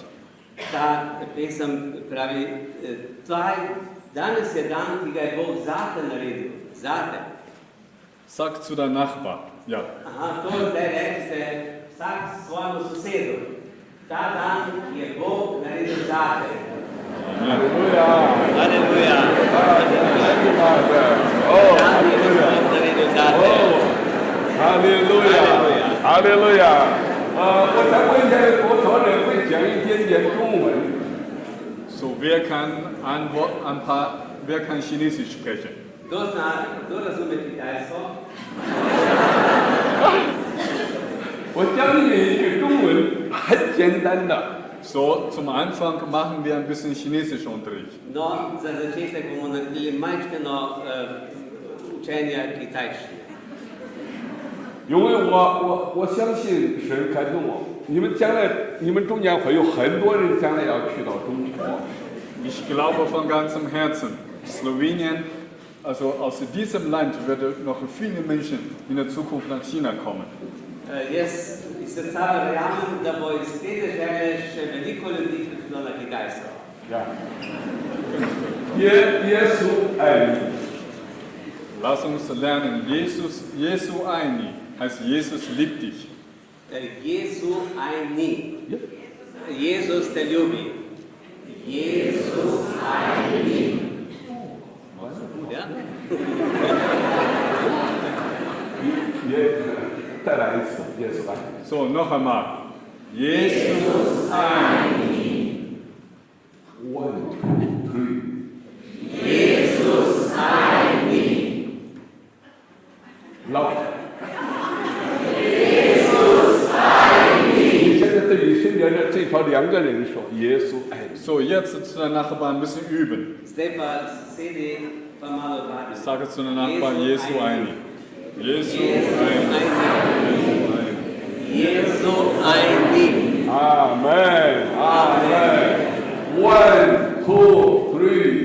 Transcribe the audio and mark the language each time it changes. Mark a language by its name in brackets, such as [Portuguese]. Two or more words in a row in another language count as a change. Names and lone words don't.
[Slovenian] Ta pesem pravi, danes je dan, ki ga je Bog zate naredil. Zate. [German] Sag zu deinem Nachbar, ja. [Slovenian] Aha, to zdaj rečete vsak svojemu sosedu. Ta dan je Bog naredil zate. Halleluja. Halleluja. Halleluja. Dan je Bog naredil zate. [Chinese] 哈利路亚。我想问一下，有多少人会讲一点点中文？ [German] So, wer kann Chinesisch sprechen? [Slovenian] Kdo razume kitajsko? [Chinese] 我教你们一个中文很简单的。 [German] So, zum Anfang machen wir ein bisschen Chinesischunterricht. [Slovenian] No, za začetek bomo naredili majčkeno učenja kitajščine. [Chinese] 因为我相信神感动我，你们中间会有很多人将来要去到中国。 [German] Ich glaube von ganzem Herzen, Slowenien, also aus diesem Land werden noch viele Menschen in der Zukunft nach China kommen. [Slovenian] Jaz iz srca verjamem, da bo iz te dežele še veliko ljudi prišlo na Kitajsko. Ja. [Chinese] 耶稣爱你。 [German] Lass uns lernen, [Chinese] 耶稣爱你 [German] heißt Jesus liebt dich. [Chinese] 耶稣爱你. [Slovenian] Jezus te ljubi. [Chinese] 耶稣爱你. [Slovenian] Ja? [Chinese] 再来一次，耶稣爱你。 [German] So, noch einmal. [Chinese] 耶稣爱你. [German] 1, 2, 3。 [Chinese] 耶稣爱你. 老。你现在对你身边的这条2个人说，耶稣爱你。 [German] So, jetzt zu der Nachbarn ein bisschen üben. [Slovenian] Zdaj pa sedi pa malo vadi. [German] Ich sage zu der Nachbarn [Chinese] 耶稣爱你。耶稣爱你. 耶稣爱你. Amen. Amen. 1, 2, 3。